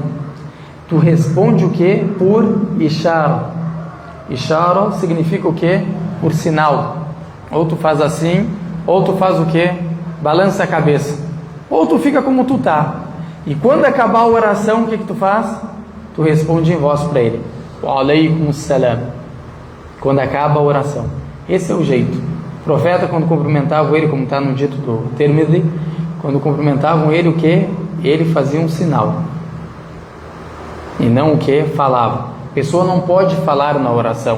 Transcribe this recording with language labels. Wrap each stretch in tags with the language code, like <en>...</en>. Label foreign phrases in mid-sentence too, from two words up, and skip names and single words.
<pt>Tu responde o que? Por ishara. Ishara significa o que? Por sinal. Ou tu faz assim, ou tu faz o que? Balança a cabeça. Ou tu fica como tu tá. E quando acabar a oração, o que tu faz? Tu responde em voz para ele.</pt> <ar>وعليكم السلام.</ar> <pt>Quando acaba a oração. Esse é o jeito. O profeta, quando cumprimentavam ele, como está no dito do Tirmidhi, quando cumprimentavam ele, o que? Ele fazia um sinal. E não o que? Falava. A pessoa não pode falar na oração.</pt>